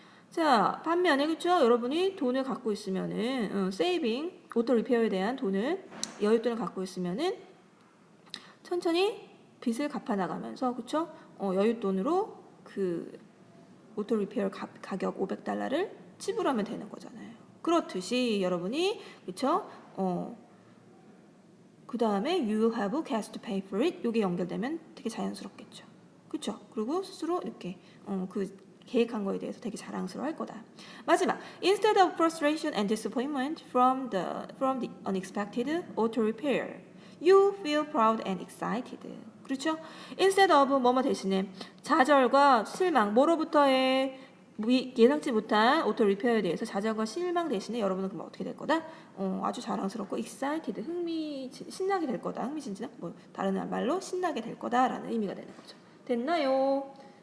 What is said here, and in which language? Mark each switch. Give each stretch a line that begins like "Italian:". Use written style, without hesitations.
Korean: 자, 반면에 그렇죠? 여러분이 돈을 갖고 있으면은 세이빙, 오토 리페어에 대한 여윳돈을 갖고 있으면은 천천히 빚을 갚아 나가면서 그렇죠? 여윳돈으로 그 오토 리페어 가격 $500를 지불하면 되는 거잖아요. 그렇듯이 여러분이 그렇죠? 그 다음에
English: you have cash to pay for it.
Korean: 요게 연결되면 되게 자연스럽겠죠. 그쵸? 그리고 스스로 이렇게 그 계획한 거에 대해서 되게 자랑스러워할 거다.
English: 마지막, instead of frustration and disappointment from the unexpected auto repair, you feel proud and excited.
Korean: 그렇죠? instead of 뭐뭐 대신에 좌절과 실망, 뭐로부터의 예상치 못한 오토 리페어에 대해서 좌절과 실망 대신에 여러분은 그럼 어떻게 될 거다? 아주 자랑스럽고 excited, 신나게 될 거다. 흥미진진한 뭐 다른 말로 신나게 될 거다라는 의미가 되는 거죠. 됐나요?